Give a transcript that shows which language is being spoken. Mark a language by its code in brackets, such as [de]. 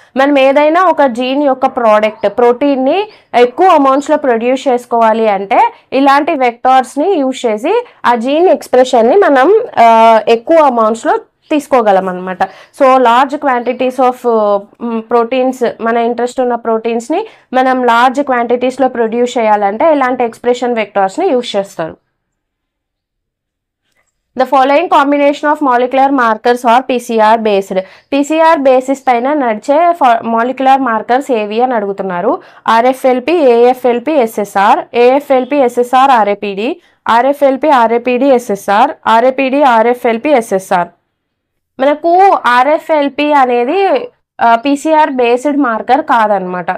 [te] మనం ఏదైనా ఒక జీన్ యొక్క ప్రోడక్ట్ ప్రోటీన్ని ఎక్కువ అమౌంట్స్లో ప్రొడ్యూస్ చేసుకోవాలి అంటే ఇలాంటి వెక్టార్స్ని యూజ్ చేసి ఆ జీన్ ఎక్స్ప్రెషన్ని మనం ఎక్కువ అమౌంట్స్లో తీసుకోగలం అనమాట. So [en] large quantities of proteins, [te] మన ఇంట్రెస్ట్ ఉన్న ప్రోటీన్స్ని మనం లార్జ్ క్వాంటిటీస్లో ప్రొడ్యూస్ చేయాలంటే ఇలాంటి ఎక్స్ప్రెషన్ వెక్టార్స్ని యూజ్ చేస్తారు. [en] The following combination of molecular markers are PCR based. [te] PCR basis పైన నడిచే molecular markers ఏవి అని అడుగుతున్నారు. [en] RFLP, AFLP, SSR, AFLP, SSR, RAPD, RFLP, RAPD, SSR, RAPD, RFLP, SSR. [te] మనకు ఆర్ఎఫ్ఎల్పి అనేది పీసీఆర్ బేస్డ్ మార్కర్ కాదనమాట.